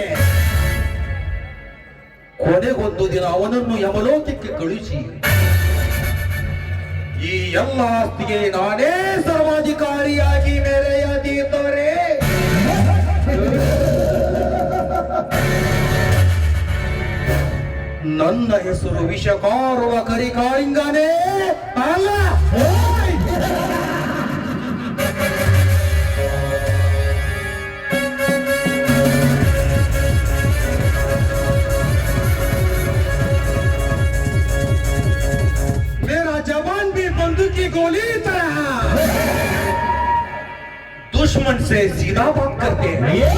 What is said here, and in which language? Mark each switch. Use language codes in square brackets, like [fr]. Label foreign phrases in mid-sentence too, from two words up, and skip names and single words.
[kn] ಕೊನೆಗೊಂದು ದಿನ ಅವನನ್ನು ಯಮಲೋಕಕ್ಕೆ ಕಳುಹಿಸಿ ಈ ಎಲ್ಲ ಆಸ್ತಿಗೆ ನಾನೇ ಸರ್ವಾಧಿಕಾರಿಯಾಗಿ ಮೆರೆಯದಿದ್ದರೆ ನನ್ನ ಹೆಸರು ವಿಷಕಾರುವ ಕರಿಕಾಳಿಂಗನೇ ಅಲ್ಲ. [hi] मेरा जवान भी बंदूक की गोली तरह दुश्मन से सीधा बात करते हैं.